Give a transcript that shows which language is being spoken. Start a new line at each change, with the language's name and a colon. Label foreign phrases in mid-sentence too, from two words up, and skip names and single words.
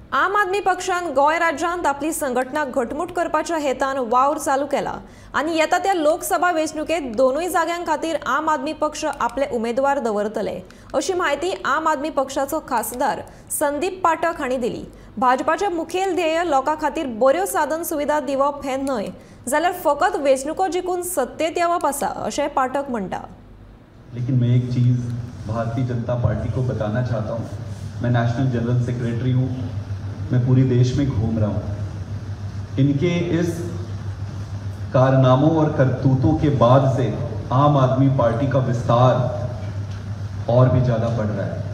Konkani: आम आदमी पक्षान गोय राज्यांत आपली संघटना घटमूट करपाच्या हेतान वावर चालू केला आणि येता त्या लोकसभा वेंचणुकेत दोनूय जाग्यां खातीर आम आदमी पक्ष आपले उमेदवार दवरतले अशी माहिती आम आदमी पक्षाचो खासदार संदीप पाठक हांणी दिली। भाजपाचे मुखेल ध्येय लोकां खातीर बऱ्यो साधन सुविधा दिवप हें न्हय जाल्यार फकत वेंचणुको जिखून सत्तेत येवप आसा अशें पाठक म्हणटा।
Hindi: लेकिन मैं एक चीज़ भारतीय जनता पार्टी को बताना चाहता हूँ। मैं
English: National General Secretary
Hindi: हूँ, मैं पूरे देश में घूम रहा हूँ। इनके इस कारनामों और करतूतों के बाद से आम आदमी पार्टी का विस्तार और भी ज़्यादा बढ़ रहा है।